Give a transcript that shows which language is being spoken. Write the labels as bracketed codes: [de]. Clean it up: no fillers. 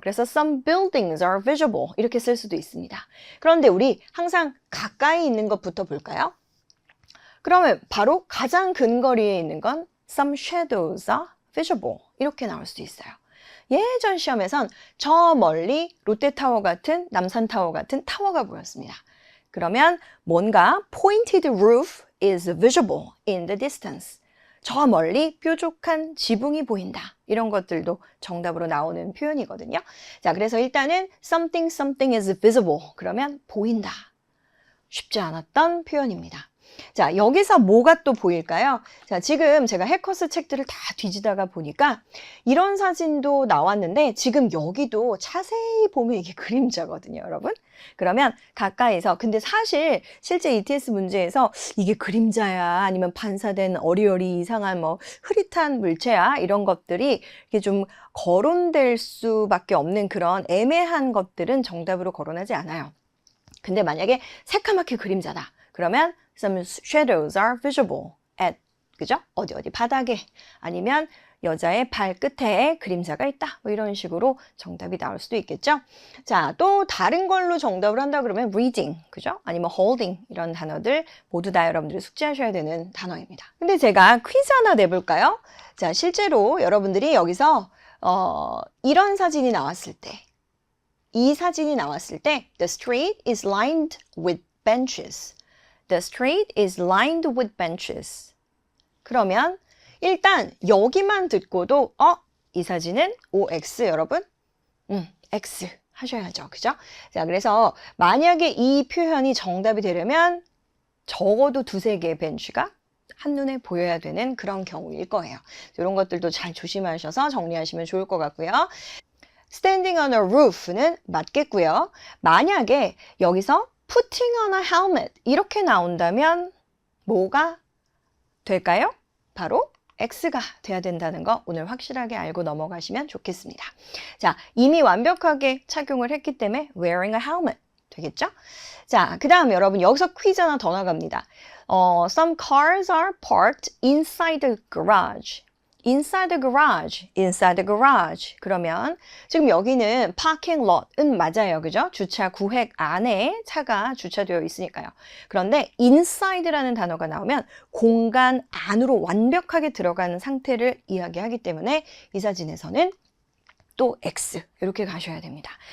[ko] 그래서 [en] some buildings are visible [ko] 이렇게 쓸 수도 있습니다. 그런데 우리 항상 가까이 있는 것부터 볼까요? 그러면 바로 가장 근거리에 있는 건 [en] some shadows are visible [ko] 이렇게 나올 수도 있어요. 예전 시험에선 저 멀리 롯데타워 같은 남산타워 같은 타워가 보였습니다. 그러면 뭔가 [en] pointed roof is visible in the distance. [ko] 저 멀리 뾰족한 지붕이 보인다. 이런 것들도 정답으로 나오는 표현이거든요. 자, 그래서 일단은 [en] something is visible. [ko] 그러면 보인다. 쉽지 않았던 표현입니다. 자, 여기서 뭐가 또 보일까요? 자, 지금 제가 해커스 책들을 다 뒤지다가 보니까 이런 사진도 나왔는데 지금 여기도 자세히 보면 이게 그림자거든요, 여러분. 그러면 가까이서 근데 사실 실제 ETS 문제에서 이게 그림자야 아니면 반사된 어리어리 이상한 뭐 흐릿한 물체야 이런 것들이 이게 좀 거론될 수밖에 없는 그런 애매한 것들은 정답으로 거론하지 않아요. 근데 만약에 새까맣게 그림자다. 그러면 [en] some shadows are visible at 그죠? [ko] 어디 바닥에 아니면 여자의 발끝에 그림자가 있다. 뭐 이런 식으로 정답이 나올 수도 있겠죠. 자, 또 다른 걸로 정답을 한다 그러면 reading, 그죠? 아니면 holding 이런 단어들 모두 다 여러분들이 숙지하셔야 되는 단어입니다. 근데 제가 퀴즈 하나 내볼까요? 자, 실제로 여러분들이 여기서 이런 사진이 나왔을 때 이 사진이 나왔을 때 [en] the street is lined with benches. The street is lined with benches. [ko] 그러면 일단 여기만 듣고도 이 사진은 OX 여러분? X 하셔야죠. 그죠? 자, 그래서 만약에 이 표현이 정답이 되려면 적어도 두세 개의 벤치가 한눈에 보여야 되는 그런 경우일 거예요. 이런 것들도 잘 조심하셔서 정리하시면 좋을 것 같고요. [en] Standing on a roof [ko] 는 맞겠고요. 만약에 여기서 [en] putting on a helmet [ko] 이렇게 나온다면 뭐가 될까요? 바로 X가 돼야 된다는 거 오늘 확실하게 알고 넘어가시면 좋겠습니다. 자, 이미 완벽하게 착용을 했기 때문에 [en] wearing a helmet [ko] 되겠죠? 자, 그 다음 여러분 여기서 퀴즈 하나 더 나갑니다. [en] Some cars are parked inside the garage. inside the garage, inside the garage. [ko] 그러면 지금 여기는 parking lot은 맞아요. 그죠? 주차 구획 안에 차가 주차되어 있으니까요. 그런데 inside라는 단어가 나오면 공간 안으로 완벽하게 들어가는 상태를 이야기하기 때문에 이 사진에서는 또 X 이렇게 가셔야 됩니다.